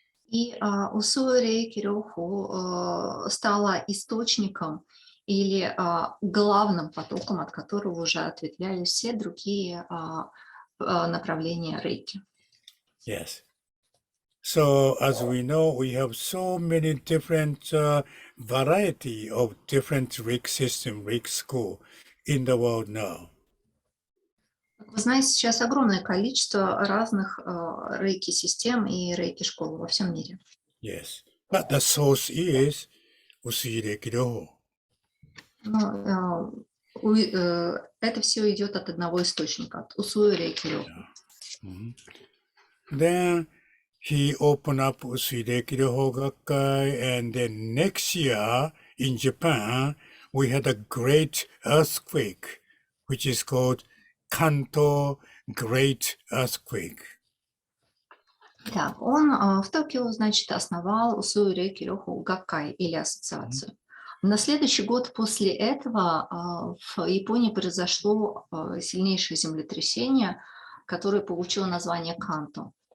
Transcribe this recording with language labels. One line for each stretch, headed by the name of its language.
Russian: И Усуи рэйки-рёхо стала источником или главным потоком, от которого уже ответвлялись все другие направления рейки.
English: Yes. So as we know, we have so many different variety of different rig system, rig school in the world now.
Russian: Как вы знаете, сейчас огромное количество разных рейки-систем и рейки-школ во всем мире.
English: Yes. But the source is Usui Reiki Ryoho.
Russian: Но это все идет от одного источника, от Усуи рейки Рёху.
English: Then he opened up Usui Reiki Ryoho Gakkai, and then next year in Japan, we had a great earthquake, which is called Kanto Great Earthquake.
Russian: Так, он в Токио, значит, основал Усуи рейки Рёху Гаккай или ассоциацию. На следующий год после этого в Японии произошло сильнейшее землетрясение, которое получило название Канто.